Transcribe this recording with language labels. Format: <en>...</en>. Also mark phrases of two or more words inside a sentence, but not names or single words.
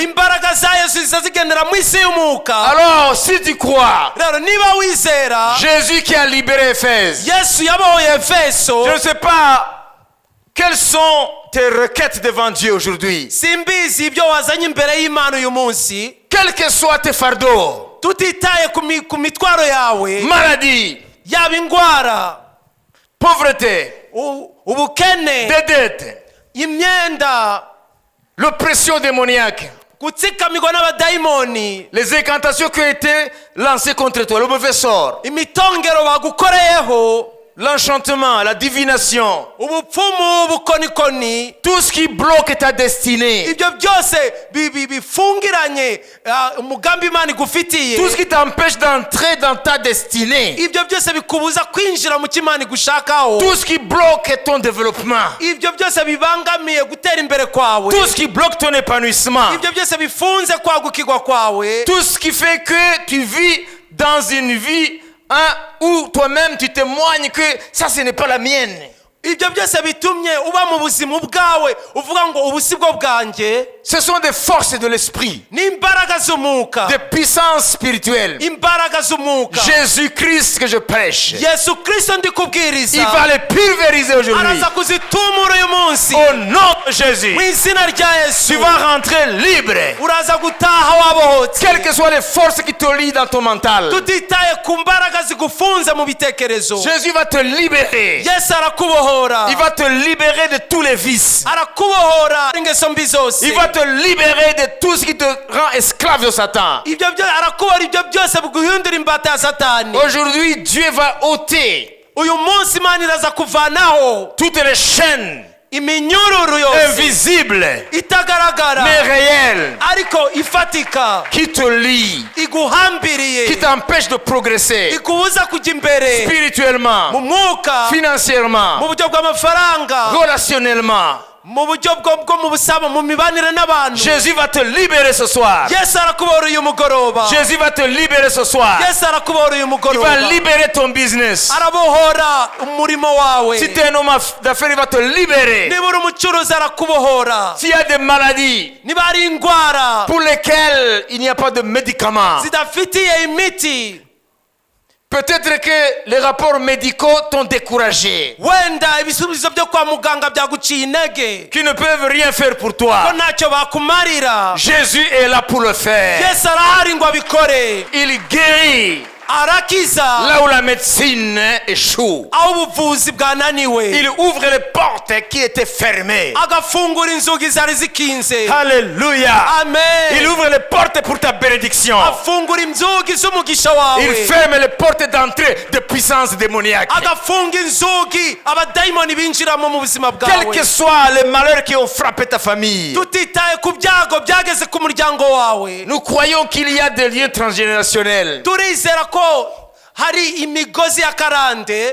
<rw>imbaraga za Yesu ziza zigendera mu isi y'umwuka.</rw> <fr>Alors, si tu crois,</fr> <rw>rero niba wizera</rw> <fr>Jésus qui a libéré Éphèse,</fr> <rw>Yesu yabohoye Efeso,</rw> <fr>je ne sais pas quelles sont tes requêtes devant Dieu aujourd'hui.</fr> <rw>simbizi ibyo wazanye imbere y'Imana uyu munsi,</rw> <fr>Quels que soient tes fardeaux,</fr> <rw>tutitaye ku mitwaro yawe,</rw> <fr>maladie,</fr> <rw>yaba indwara,</rw> <fr>pauvreté,</fr> <rw>ubukene,</rw> <fr>des dettes,</fr> <rw>imyenda,</rw> <fr>l'oppression démoniaque,</fr> <rw>gutsikamirwa n'abadayimoni,</rw> <fr>les incantations qui ont été lancées contre toi, le mauvais sort,</fr> <rw>imitongero bagukoreyeho,</rw> <fr>l'enchantement, la divination,</fr> <rw>ubupfumu, ubukonikoni,</rw> <fr>tout ce qui bloque ta destinée,</fr> <rw>ibyo byose bifungiranye umugambi Imana igufitiye,</rw> <fr>tout ce qui t'empêche d'entrer dans ta destinée,</fr> <rw>ibyo byose bikubuza kwinjira mu cy'Imana igushakaho,</rw> <fr>tout ce qui bloque ton développement,</fr> <rw>ibyo byose bibangamiye gutera imbere kwawe,</rw> <fr>tout ce qui bloque ton épanouissement,</fr> <rw>ibyo byose bifunze kwagukirwa kwawe,</rw> <fr>tout ce qui fait que tu vis dans une vie où toi-même tu témoignes que ça ce n'est pas la mienne.</fr> <rw>ibyo byose bitumye uba mu buzima bwawe uvuga ngo ubusibwo bwanjye.</rw> <fr>Ce sont des forces de l'esprit,</fr> <rw>n'imbaraga z'umwuka,</rw> <fr>des puissances spirituelles.</fr> <rw>imbaraga z'umwuka.</rw> <fr>Jésus-Christ que je prêche,</fr> <rw>Yesu Kristo ndi kubwiriza</rw> <fr>il va les pulvériser aujourd'hui.</fr> <rw>araza kuzitumura uyu munsi</rw> <fr>Au nom de Jésus,</fr> <rw>mu izina rya Yesu.</rw> <fr>tu vas rentrer libre.</fr> <rw>uraza gutaha wabohotse,</rw> <fr>Quelles que soient les forces qui te lient dans ton mental,</fr> <rw>tutitaye ku mbaraga zigufunze mu bitekerezo.</rw> <fr>Jésus va te libérer.</fr> <rw>Yesu arakubohora,</rw> <fr>Il va te libérer de tous les vices.</fr> <rw>arakubohora ingeso mbi zose.</rw> <fr>Il va te libérer de tout ce qui te rend esclave de Satan.</fr> <rw>arakubohora ibyo byose biguhindura imbata ya Satani.</rw> <fr>Aujourd'hui, Dieu va ôter</fr> <rw>uyu munsi Imana iraza kuvanaho</rw> <fr>toutes les chaînes</fr> <rw>iminyururu yose</rw> <fr>invisibles</fr> <rw>itagaragara</rw> <fr>mais réelles</fr> <rw>ariko ifatika,</rw> <fr>qui te lient,</fr> <rw>iguhambiriye,</rw> <fr>qui t'empêchent de progresser</fr> <rw>ikubuza kujya imbere mu</rw> <fr>spirituellement,</fr> <rw>mwuka, mu</rw> <fr>financièrement,</fr> <rw>buryo bw'amafaranga,</rw> <fr>relationnellement.</fr> <rw>mu buryo bwo mu busaba, mu mibanire n'abantu.</rw> <fr>Jésus va te libérer ce soir.</fr> <rw>Yesu arakubohora uyu mugoroba.</rw> <fr>Jésus va te libérer ce soir.</fr> <rw>Yesu arakubohora uyu</rw> <fr>Il va</fr> <rw>mugoroba.</rw> <fr>libérer ton business.</fr> <rw>arabohora umurimo wawe.</rw> <fr>Si tu es un homme d'affaires, il va te libérer.</fr> <rw>niba uri umucuruzi arakubohora.</rw> <fr>S'il y a des maladies</fr> <rw>niba ari indwara</rw> <fr>pour lesquelles il n'y a pas de médicaments,</fr> <rw>zidafitiye imiti,</rw> <fr>peut-être que les rapports médicaux t'ont découragé,</fr> <rw>wenda ibisubizo byo kwa muganga byaguciye intege,</rw> <fr>qui ne peuvent rien faire pour</fr> <rw>ko</rw> <fr>toi.</fr> <rw>ntacyo bakumarira.</rw> <fr>Jésus est là pour le faire.</fr> <rw>Yesu arahari ngo abikore.</rw> <fr>Il guérit</fr> <rw>arakiza</rw> <fr>là où la médecine échoue.</fr> <rw>aho ubuvuzi bwananiwe.</rw> <fr>Il ouvre les portes qui étaient fermées.</fr> <rw>agafungura inzugi zari zikinze.</rw> <fr>Alléluia.</fr> <rw>amen.</rw> <fr>Il ouvre les portes pour ta bénédiction.</fr> <rw>afungura inzugi z'umugisha wawe.</rw> <fr>Il ferme les portes d'entrée de puissance démoniaque.</fr> <rw>agafunga inzugi abadayimoni binjiramo mu buzima</rw> <fr>Quels</fr> <rw>bwawe.</rw> <fr>que soient les malheurs qui ont frappé ta famille,</fr> <rw>tutitaye ku byago byageze ku muryango wawe.</rw> <fr>nous croyons qu'il y a des liens transgénérationnels.</fr> <rw>turizera ko hari imigozi ya karande.</rw>